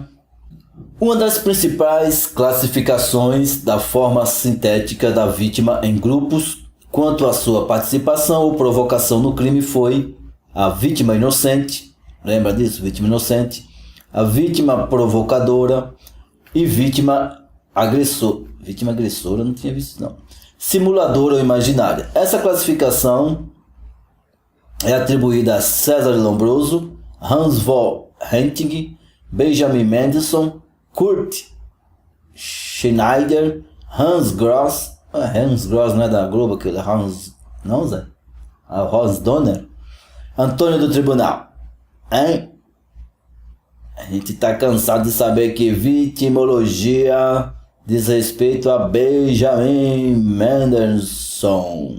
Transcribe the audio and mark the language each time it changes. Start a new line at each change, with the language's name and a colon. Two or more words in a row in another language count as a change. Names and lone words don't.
Portuguese: Uma das principais classificações da forma sintética da vítima em grupos quanto à sua participação ou provocação no crime foi a vítima inocente, lembra disso? Vítima inocente, a vítima provocadora e vítima agressor. Vítima agressora, não tinha visto não. Simuladora ou imaginária. Essa classificação é atribuída a César Lombroso, Hans von Hentig, Benjamin Mendelssohn, Kurt Schneider, Hans Gross. Hans Gross não é da Globo, aquele Hans. Não, Zé? Hans Donner. Antônio do Tribunal. Hein? A gente tá cansado de saber que vitimologia diz respeito a Benjamin Mendelssohn.